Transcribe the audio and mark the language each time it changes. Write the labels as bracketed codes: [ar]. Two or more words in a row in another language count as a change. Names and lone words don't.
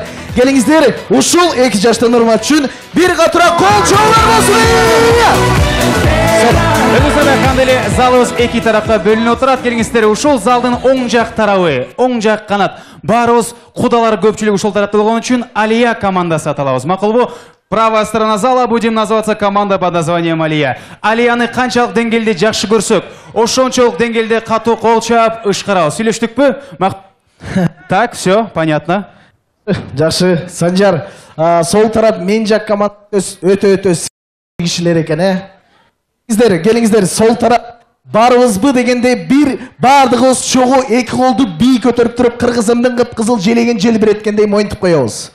[ky] Келиңиздер, ушул 2 жаштын урматы үчүн бир катыра кол чабуулар болсун. Өзүнө кандели залыбыз 2 тарапка бөлүнүп отурат. Келиңиздер, ушул залдын оң жак тарабы, оң жак канат. Барыбыз кудалар көпчүлүк ушул тарапта болгон үчүн Алия командасы аталабыз. Макулбу? [ru] Правая сторона зала будем называться команда под названием Алия. [ky] Алияны канчалык деңгээлде жакшы көрсөк, ошончолук деңгээлде катуу кол чаап ышкырабыз. Сүйлөштүкпү? [ru] Так, все, понятно. [ky] Жакшы, Санжар, сол тарап мен жак команда өтө кишилер экен, Сиздер, келиңиздер, сол тарап барыбызбы дегенде бир бардыгыбыз чогуу 2 колду бий көтөрүп туруп, кыргызымдын кып-кызыл желеген желбиреткендей моюнтуп коебуз.